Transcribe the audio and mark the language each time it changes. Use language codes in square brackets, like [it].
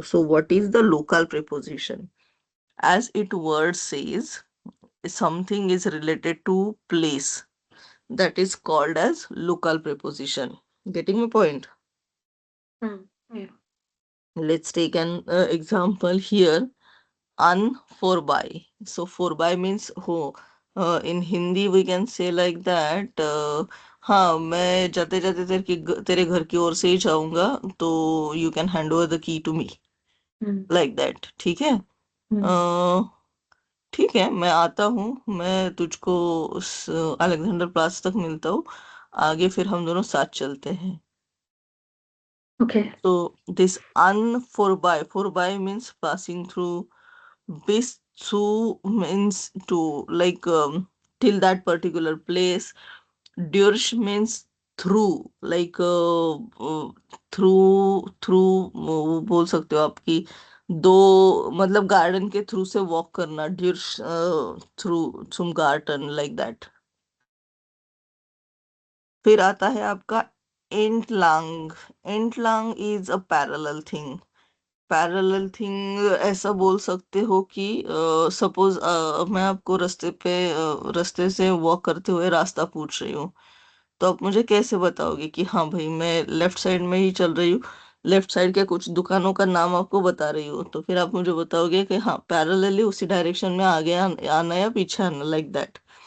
[en] So what is the local preposition? As it word says, something is related to place, that is called as local preposition. Getting my point? Yeah. Let's take an example here. Un for by. So for by means हो. In Hindi we can say like that. [hi] हाँ मैं जाते जाते तेरे घर की ओर से ही जाऊंगा तो [en] you can hand over the key to me, like that. [hi] ठीक है? ठीक है, मैं आता हूँ, मैं तुझको उस अलेक्जेंडर प्लास तक मिलता हूँ, आगे फिर हम दोनों साथ चलते हैं. [en] Okay. So this un for by means passing through. Bis to means to, like till that particular place. [hi] Durch [en] means through, like through [hi] वो बोल सकते हो आपकी दो, मतलब गार्डन के थ्रू से वॉक करना. [en] Durch through some garden, like that. [hi] फिर आता है आपका entlang. [en] Entlang is a parallel thing. [hi] Parallel thing ऐसा बोल सकते हो कि सपोज मैं आपको रास्ते से वॉक करते हुए रास्ता पूछ रही हूँ, तो आप मुझे कैसे बताओगे कि हाँ भाई मैं लेफ्ट साइड में ही चल रही हूँ, लेफ्ट साइड के कुछ दुकानों का नाम आपको बता रही हूँ, तो फिर आप मुझे बताओगे कि हाँ पैरेलली उसी डायरेक्शन में आगे आना या पीछे आना, [en] Like that.